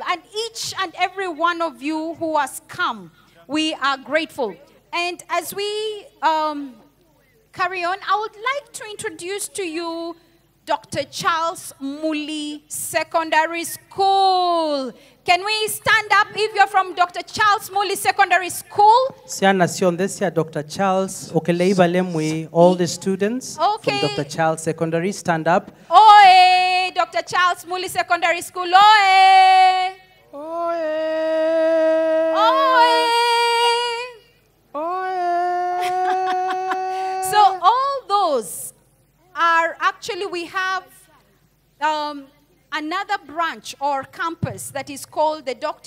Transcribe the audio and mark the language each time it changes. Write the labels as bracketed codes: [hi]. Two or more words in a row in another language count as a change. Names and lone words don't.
[en] And each and every one of you who has come, we are grateful. And as we carry on, I would like to introduce to you Dr. Charles Mully Secondary School. Can we stand up if you're from Dr. Charles Mully Secondary School? Siana Siondesia, Dr. Charles Okeleiba Lemwe, all the students from Dr. Charles Secondary, stand up. Oe, Dr. Charles Mully Secondary School, oe. Oe. Oe. So all those are actually, we have another branch or campus that is called the Dr.